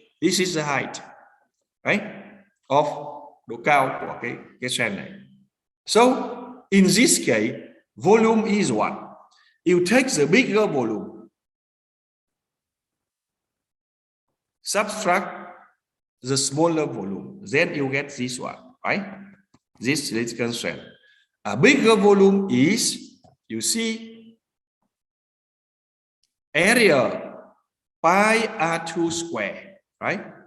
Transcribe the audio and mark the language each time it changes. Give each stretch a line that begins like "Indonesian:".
English: This is the height, right?
Vietnamese: Of độ cao của cái cell này.
English: So in this case, volume is what? You take the bigger volume, subtract the smaller volume, then you get this one, right? This cylindrical cell. A bigger volume is, you see, area pi R2 square, right?